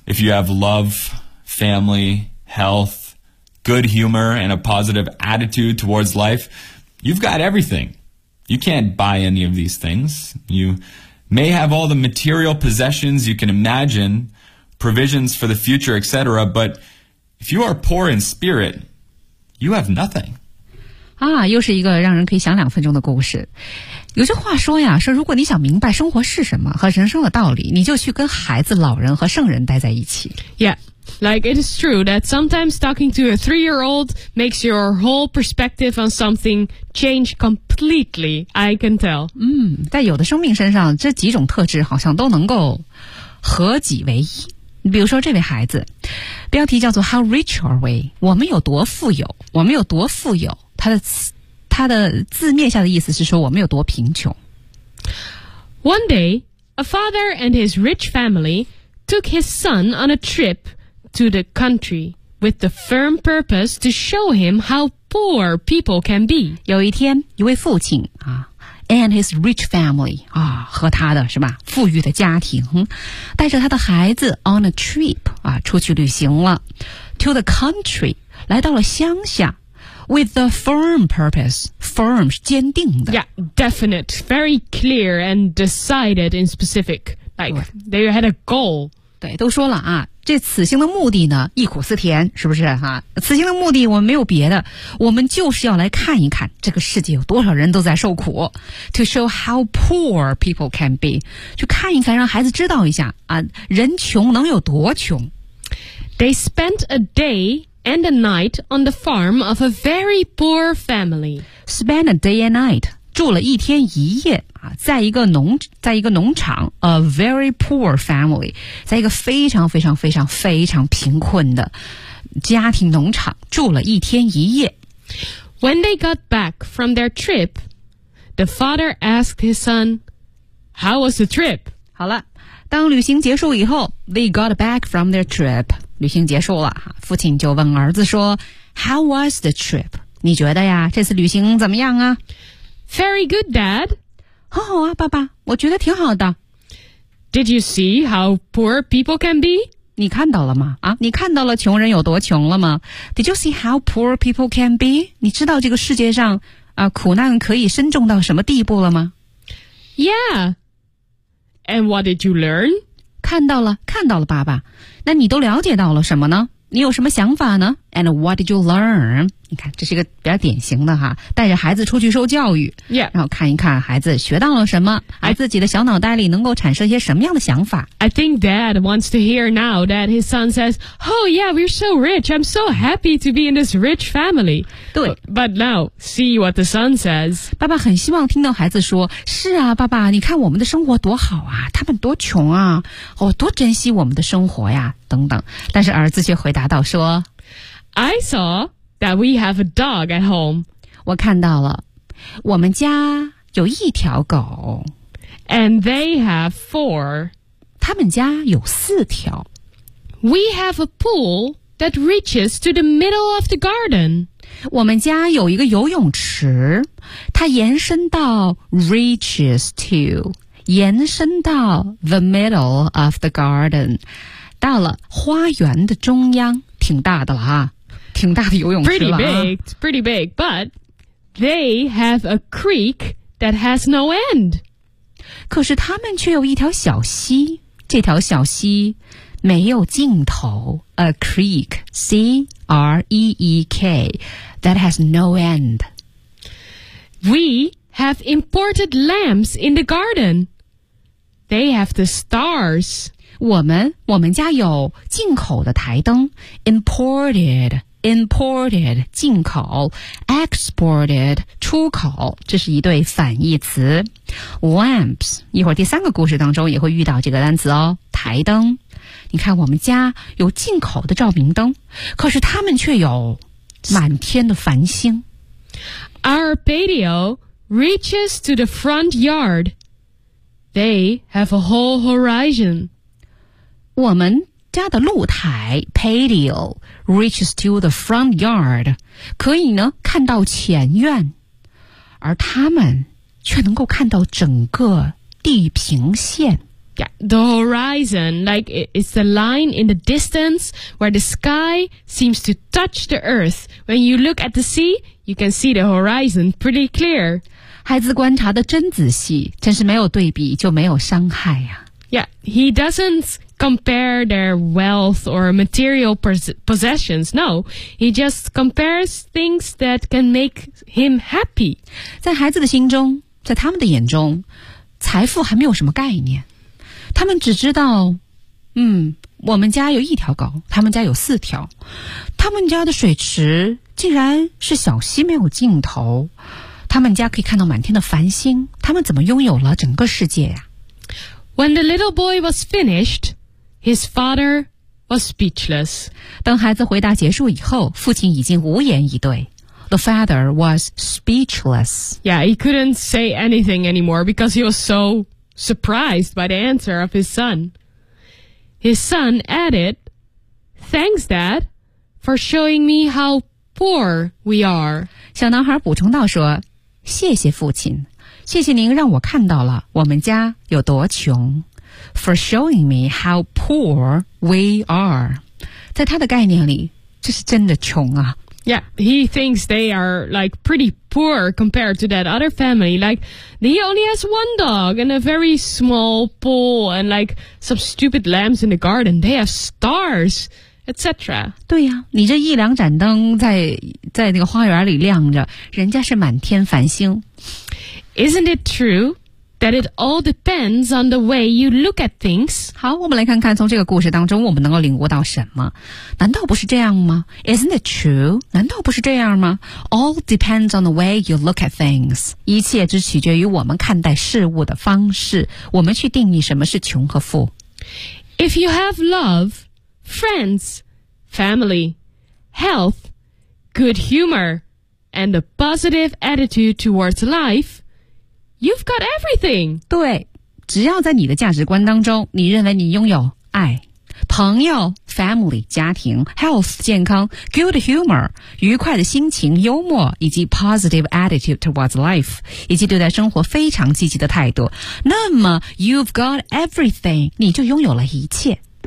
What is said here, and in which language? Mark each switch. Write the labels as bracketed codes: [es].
[en] If you have love, family, health, good humor, and a positive attitude towards life, you've got everything. You can't buy any of these things. You may have all the material possessions you can imagine, provisions for the future, etc., but if you are poor in spirit, you have nothing. [zh] 啊，又是一个让人可以想两分钟的故事。有句话说呀，说如果你想明白生活是什么和人生的道理，你就去跟孩子、老人和圣人待在一起。 [en] Yeah, like it is true that sometimes talking to a three-year-old makes your whole perspective on something change completely, I can tell. [zh] 嗯，在有的生命身上，这几种特质好像都能够合己为一。比如说这位孩子，标题叫做 [en] How rich are we? [zh] 我们有多富有？我们有多富有？他的字面下的意思是说我们有多贫穷。 [en] One day, a father and his rich family took his son on a trip to the country with the firm purpose to show him how poor people can be. [zh] 有一天，一位父亲啊 ， [en] and his rich family [zh] 啊，和他的是吧，富裕的家庭，带着他的孩子 [en] on a trip [zh] 啊，出去旅行了 ， [en] to the country [zh] 来到了乡下。 [en] With the firm purpose, firm [zh] 是坚定的。 [en] Yeah, definite, very clear and decided in specific. Like, they had a goal. [zh] 对，都说了啊，这此行的目的呢，忆苦思甜，是不是啊？此行的目的我们没有别的，我们就是要来看一看这个世界有多少人都在受苦。 [en] To show how poor people can be. [zh] 去看一看，让孩子知道一下啊，人穷能有多穷。 [en] They spent a day... and a night on the farm of a very poor family. Spend a day and night. [zh] 住了一天一夜、啊、在一个农场 [en] a very poor family. [zh] 在一个非常非常非常非常贫困的家庭农场住了一天一夜。 [en] When they got back from their trip, the father asked his son, How was the trip? [zh] 好了，当旅行结束以后 [en] they got back from their trip. [zh] 旅行结束了，父亲就问儿子说 [en] How was the trip? [zh] 你觉得呀，这次旅行怎么样啊？ [en] Very good, Dad. [zh] 很好啊，爸爸，我觉得挺好的。 [en] Did you see how poor people can be? [zh] 你看到了吗？啊，你看到了穷人有多穷了吗？ [en] Did you see how poor people can be? [zh] 你知道这个世界上啊，苦难可以深重到什么地步了吗？ [en] Yeah. And what did you learn? [zh] 看到了，看到了，爸爸。那你都了解到了什么呢？你有什么想法呢 ？ [en] And what did you learn? [zh] 你看，这是一个比较典型的哈，带着孩子出去受教育， [en] yeah. [zh] 然后看一看孩子学到了什么，而自己的小脑袋里能够产生一些什么样的想法。 [en] I think Dad wants to hear now that his son says, "Oh yeah, we're so rich. I'm so happy to be in this rich family." [zh] 对 [en] ，But now see what the son says. [zh] 爸爸很希望听到孩子说：“是啊，爸爸，你看我们的生活多好啊，他们多穷啊，哦，多珍惜我们的生活呀。” 等等，但是儿子却回答道说 [en] I saw that we have a dog at home. [zh] 我看到了，我们家有一条狗。 [en] And they have four. [zh] 他们家有四条。 [en] We have a pool that reaches to the middle of the garden. [zh] 我们家有一个游泳池，它延伸到 [en] reaches to, [zh] 延伸到 [en] the middle of the garden. [zh] 到了花园的中央，挺大的了哈，挺大的游泳池了。 [en] Pretty big, pretty big. But they have a creek that has no end. [zh] 可是他们却有一条小溪，这条小溪没有尽头。 [en] A creek, C-R-E-E-K, that has no end. We have imported lamps in the garden. They have the stars. [zh] 我们家有进口的台灯。 [en] Imported, [zh] 进口。 [en] Exported, [zh] 出口。这是一对反义词。 Lamps, 一会儿第三个故事当中也会遇到这个单词哦。台灯。你看我们家有进口的照明灯，可是他们却有满天的繁星。 [en] Our patio reaches to the front yard. They have a whole horizon. [zh] 我们家的露台 [en] patio reaches to the front yard [zh] 可以呢看到前院，而他们却能够看到整个地平线。 [en] Yeah, the horizon, like it's the line in the distance where the sky seems to touch the earth. When you look at the sea, you can see the horizon pretty clear. [zh] 孩子观察得真仔细，真是没有对比就没有伤害啊。 [en] Yeah, he doesn't compare their wealth or material possessions. No, he just compares things that can make him happy. [zh] 在孩子的心中，在他们的眼中，财富还没有什么概念。他们只知道，我们家有一条狗，他们家有四条，他们家的水池竟然是小溪没有尽头，他们家可以看到满天的繁星，他们怎么拥有了整个世界呀？ [en] When the little boy was finished, his father was speechless. [zh] 当孩子回答结束以后，父亲已经无言以对。 [en] The father was speechless. Yeah, he couldn't say anything anymore because he was so... surprised by the answer of his son. His son added, Thanks, Dad, for showing me how poor we are. [zh] 小男孩补充道说，谢谢父亲，谢谢您让我看到了我们家有多穷。 [en] For showing me how poor we are. [zh] 在他的概念里，这是真的穷啊。 [en] Yeah, he thinks they are like pretty poor compared to that other family. Like, he only has one dog and a very small pool and like some stupid lamps in the garden. They have stars, etc. [zh] 对呀、啊，你这一两盏灯在那个花园里亮着，人家是满天繁星。 [en] Isn't it true that it all depends on the way you look at things? [zh] 好，我们来看看从这个故事当中我们能够领悟到什么。难道不是这样吗？ [en] Isn't it true? [zh] 难道不是这样吗？ [en] All depends on the way you look at things. [zh] 一切只取决于我们看待事物的方式，我们去定义什么是穷和富。 [en] If you have love, friends, family, health, good humor, and a positive attitude towards life,You've got everything. [zh] 对，只要在你的价值观当中，你认为你拥有爱、朋友 family 家庭、health 健康、 [en] good humor [zh] 愉快的心情、幽默以及 [en] positive attitude towards life [zh] 以及对待生活非常积极的态度，那么 [en] you've got everything， [zh] 你就拥有了一切。